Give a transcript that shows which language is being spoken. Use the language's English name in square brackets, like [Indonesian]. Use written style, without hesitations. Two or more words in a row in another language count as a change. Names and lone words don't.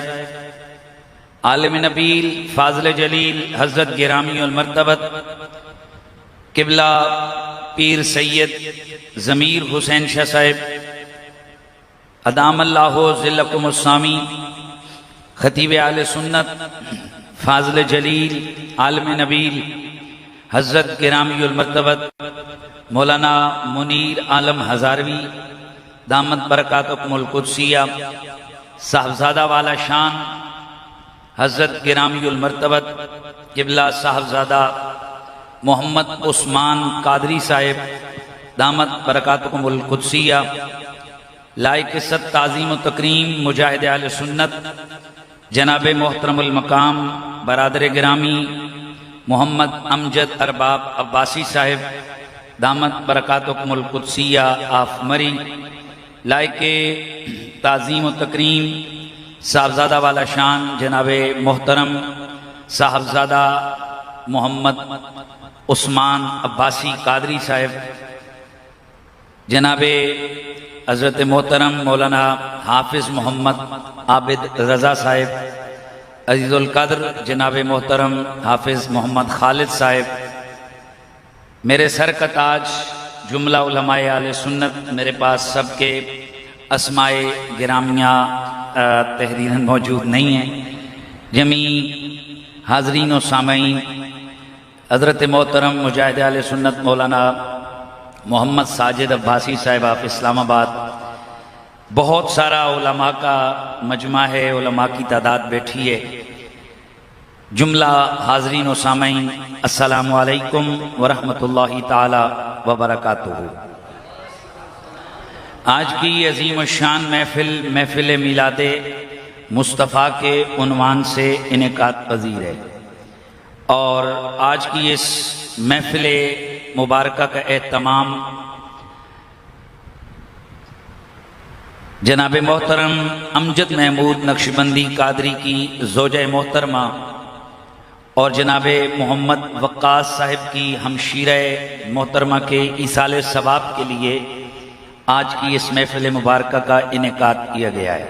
[Urdu] عالم نبیل فاضل جلیل حضرت گرامی مرتبت قبلہ پیر سید ضمیر حسین شاہ صاحب [Arabic] أدام الله ظلكم السامي [Urdu] خطیب اہل سنت فاضل جلیل عالم نبیل حضرت گرامی مرتبت مولانا منیر عالم ہزاروی [Arabic] دامت برکاتہم القدسیة [Urdu] صاحبزادہ والا شان حضرت گرامی مرتبت قبلہ صاحبزادہ محمد عثمان قادری صاحب [Arabic] دامت برکاتہم القدسیة [Urdu] لائق ست تعظیم و تکریم مجاہد اہل سنت جناب محترم المقام برادر گرامی محمد امجد ارباب عباسی صاحب [Arabic] دامت برکاتہم القدسیة [Urdu] آف مری لائق تعظیم و تکریم صاحبزادہ والا شان جناب محترم صاحبزادہ محمد عثمان عباسی قادری صاحب جناب حضرت محترم مولانا حافظ محمد عابد رضا صاحب عزیز القدر جناب محترم حافظ محمد خالد صاحب میرے سر کا تاج جملہ علمائے اہل سنت میرے پاس سبکے اسمائے گرامیہ تحریراً موجود نہیں ہیں. جمیع حاضرین و سامعین حضرت محترم مجاہد اہل سنت مولانا محمد ساجد عباسی صاحب آپ اسلام آباد بہت سارا علما کا مجمع ہے، علما کی تعداد بیٹھی ہے. جملہ حاضرین و سامعین [Arabic] السلام عليكم ورحمة الله تعالى وبركاته. [Urdu] آج کی عظیم شان محفل میلاد مصطفیٰ کے عنوان سے انعقاد پذیر ہے اور آج کی اس محفل مبارکہ کا اہتمام جناب محترم امجد محمود نقشبندی قادری کی زوجہ محترمہ اور جناب محمد وقاص صاحب کی ہمشیرہ محترمہ کے ایصال ثواب کے لیے آج کی اس محفل مبارکہ کا انعقاد کیا گیا ہے.